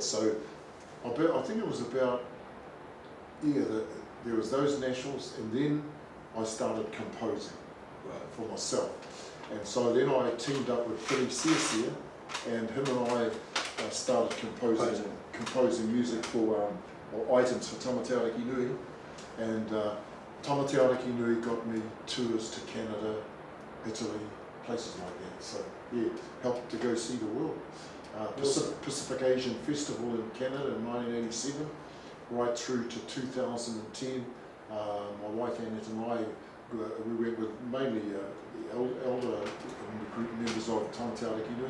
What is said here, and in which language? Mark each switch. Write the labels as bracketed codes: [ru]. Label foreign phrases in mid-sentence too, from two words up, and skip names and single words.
[en] So I think it was about, there was those Nationals, and then I started composing for myself. And so then I teamed up with Billy Searcy, and him and I started composing music for or items for Tama Te Ariki Nui. And Tama Te Ariki Nui got me tours to Canada, Italy, places like that. So yeah, helped to go see the world. Pacific Asian Festival in Canada in 1987, right through to 2010. My wife Annette and I, we went with mainly the elder group members of Tama Te Ariki Nui.